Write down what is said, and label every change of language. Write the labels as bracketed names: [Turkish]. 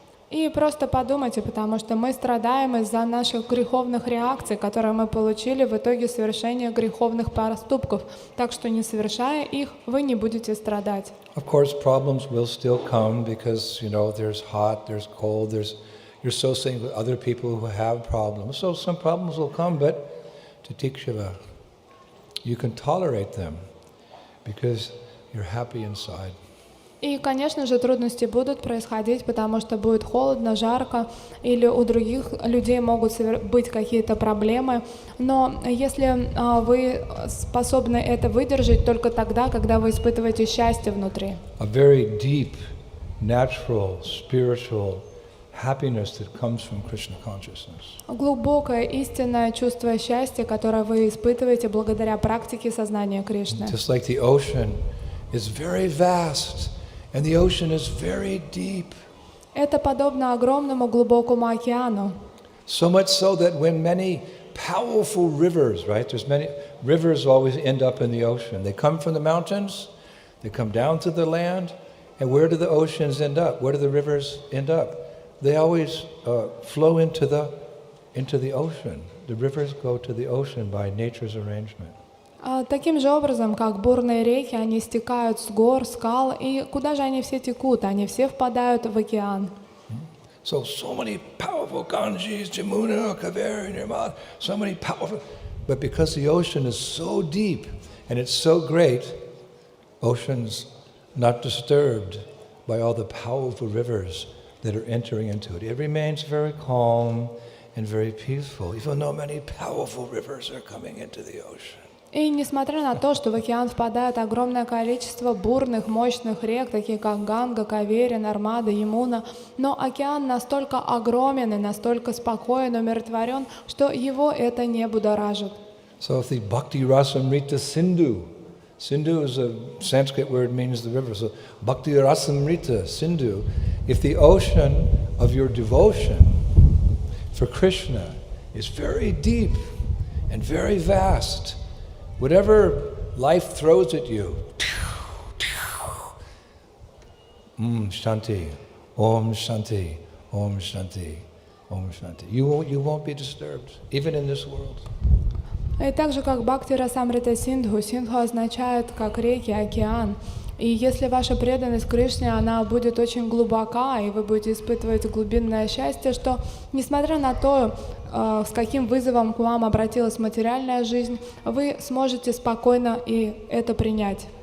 [Russian] И просто подумайте, потому что мы страдаем из-за наших греховных реакций, которые мы получили в итоге совершения греховных поступков. Так что, не совершая их, вы не будете страдать. [English] Of course, problems will still come because, there's hot, there's cold, you're associating with other people who have problems. So some problems will come, but Titikshava, you can tolerate them because you're happy inside. [Russian] И, конечно же, трудности будут происходить, потому что будет холодно, жарко, или у других людей могут быть какие-то проблемы. Но если вы способны это выдержать только тогда, когда вы испытываете счастье внутри. [English] A very deep, natural, spiritual happiness that comes from Krishna consciousness. [Russian] Глубокое истинное чувство счастья, которое вы испытываете благодаря практике сознания Кришны. [English] Just like the ocean is very vast. And the ocean is very deep. [Russian] Это подобно огромному глубокому океану. [English] So much so that when many powerful rivers, right? There's many rivers always end up in the ocean. They come from the mountains, they come down to the land, and where do the oceans end up? Where do the rivers end up? They always flow into the ocean. The rivers go to the ocean by nature's arrangement. [Russian] Таким же образом, как бурные реки, они стекают с гор, скал, и куда же они все текут? Они все впадают в океан. [English] So many powerful Ganges, Jamuna, Kaveri, Nirmala, so many powerful, but because the ocean is so deep and it's so great, ocean's not disturbed by all the powerful rivers that are entering into it. It remains very calm and very peaceful, even though many powerful rivers are coming into the ocean. [Russian] И несмотря на то, что в океан впадает огромное количество бурных, мощных рек, такие как Ганга, Кавери, Нармада, Ямуна, но океан настолько огромен и настолько спокоен, умиротворен, что его это не будоражит. [English] So if the Bhakti Rasamrita Sindhu is a Sanskrit word, means the river. So Bhakti Rasamrita Sindhu, if the ocean of your devotion for Krishna is very deep and very vast, whatever life throws at you, Shanti, Om Shanti, Om Shanti, Om Shanti. You won't be disturbed, even in this world. [Russian] И так же, как Бхакти Расамрита Синдху, Синдху означает как реки, океан. И если ваша преданность Кришне, она будет очень глубока, и вы будете испытывать глубинное счастье, что, несмотря на то, с каким вызовом к вам обратилась материальная жизнь, вы сможете спокойно и это принять.